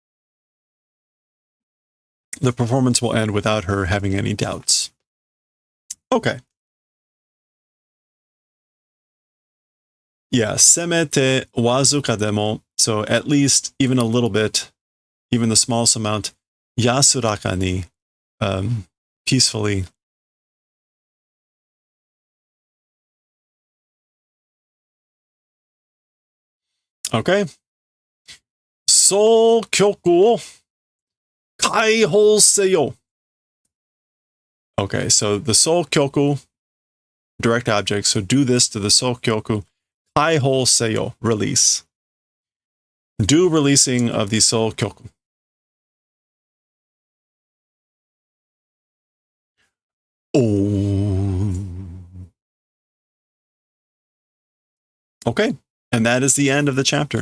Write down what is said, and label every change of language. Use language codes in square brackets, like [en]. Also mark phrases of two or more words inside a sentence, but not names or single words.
[en] The performance will end without her having any doubts. Okay. [ja] Yeah, せめて僅かでも. [en] So at least even a little bit, even the smallest amount, [ja] 安らかに, peacefully. [en] Okay. [ja] So 曲を解放せよ. [en] Okay, so the soul kyoku, direct object. So do this to the soul kyoku. [ja] 解放せよ, [en] release. Do releasing of the soul kyoku. Oh. Okay, and that is the end of the chapter.